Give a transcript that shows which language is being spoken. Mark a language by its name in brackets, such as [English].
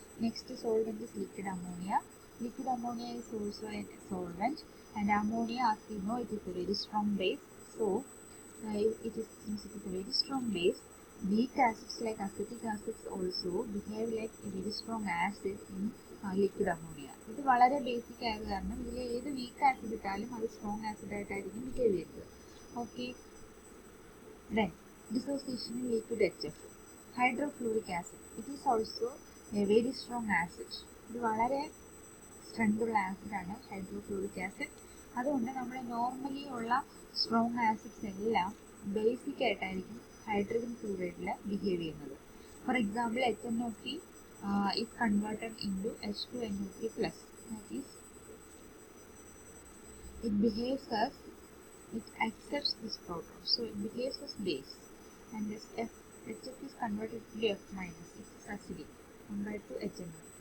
[English] Next solvent is liquid ammonia. Liquid ammonia is also a solvent and ammonia, as we know, it is a very strong base. So, since it is a very strong base, weak acids like acetic acids also behave like a very strong acid in liquid ammonia. [Malayalam] ഇത് വളരെ basic ആയത് കാരണം ഇതിൽ ഏത് weak acid ഇട്ടാലും അത് strong acid ആയിട്ടായിരിക്കും behave ചെയ്യുന്നത്. [English] Okay, then dissociation in liquid HF. Hydrofluoric acid, it is also a very strong acid. [Malayalam] ഇത് വളരെ സ്ട്രെങ്ത് ഉള്ള ആസിഡാണ് ഹൈഡ്രോഫ്ലൂറിക് ആസിഡ്. അതുകൊണ്ട് നമ്മൾ നോർമലി ഉള്ള സ്ട്രോങ് ആസിഡ്സ് എല്ലാം ബേസിക് ആയിട്ടായിരിക്കും ഹൈഡ്രജൻ ഫ്ലൂറൈഡിൽ ബിഹേവ് ചെയ്യുന്നത്. [English] For example HNO3 is converted into H2NO3+. That is, it behaves as, it accepts this proton, so it behaves as base. And this HF is converted to F-, it is acidic compared to HNO3.